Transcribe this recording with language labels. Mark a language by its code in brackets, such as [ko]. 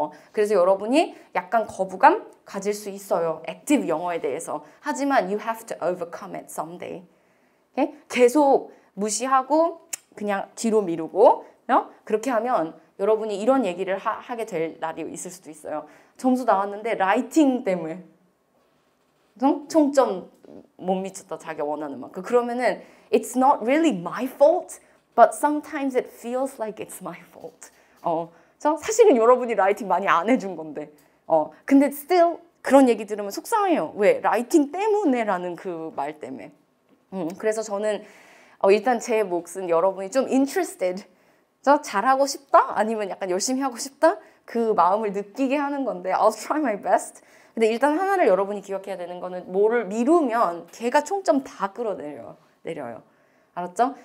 [ko] 그래서 여러분이 약간 거부감 가질 수 있어요. active 영어에 대해서. 하지만 [en] you have to overcome it someday. Okay? [ko] 계속 무시하고 그냥 뒤로 미루고 그렇게 하면 여러분이 이런 얘기를 하게 될 날이 있을 수도 있어요. 점수 나왔는데 라이팅 때문에 총점 못 미쳤다. 자기가 원하는 만큼. 그러면은 [en] it's not really my fault. But sometimes it feels like it's my fault. [ko] 사실은 여러분이 라이팅 많이 안 해준 건데. 근데 [en] still [ko] 그런 얘기 들으면 속상해요. 왜? 라이팅 때문에 라는 그 말 때문에. 그래서 저는 일단 제 몫은 여러분이 좀 interested, 잘하고 싶다? 아니면 약간 열심히 하고 싶다? 그 마음을 느끼게 하는 건데 [en] I'll try my best. [ko] 근데 일단 하나를 여러분이 기억해야 되는 거는 뭐를 미루면 걔가 총점 다 내려요. 알았죠?